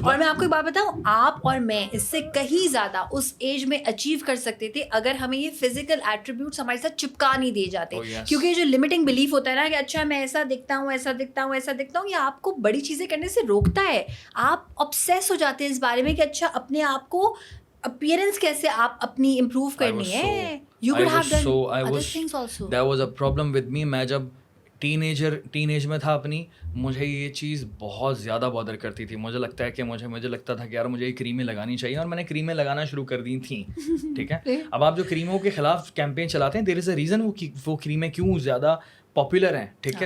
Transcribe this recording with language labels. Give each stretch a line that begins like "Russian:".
Urdu: اور میں آپ کو ایک بات بتاؤں, آپ اور میں اس سے کہیں زیادہ اس ایج میں اچیو کر سکتے تھے اگر ہمیں یہ فزیکل ایٹریبیوٹس ہمارے ساتھ چپکا نہیں دیے جاتے. کیونکہ یہ جو لمیٹنگ بلیف ہوتا ہے نا کہ اچھا میں ایسا دکھتا ہوں, ایسا دکھتا ہوں, ایسا دکھتا ہوں, یہ آپ کو بڑی چیزیں کرنے سے روکتا ہے. آپ obsess ہو جاتے ہیں اس بارے میں کہ اچھا اپنے آپ کو اپیئرنس کیسے آپ اپنی امپروو کرنی ہے.
English: You could have done other things also. There was a problem with me.
Urdu: میں جب ٹین ایج میں تھا اپنی, مجھے یہ چیز بہت زیادہ بادر کرتی تھی. مجھے لگتا ہے کہ مجھے لگتا تھا کہ یار مجھے یہ کریمیں لگانی چاہیے, اور میں نے کریمیں لگانا شروع کر دی تھیں, ٹھیک ہے. اب آپ جو کریموں کے خلاف کیمپین چلاتے ہیں,
English: there is a reason
Urdu: وہ کریمیں کیوں زیادہ پاپولر ہیں, ٹھیک ہے.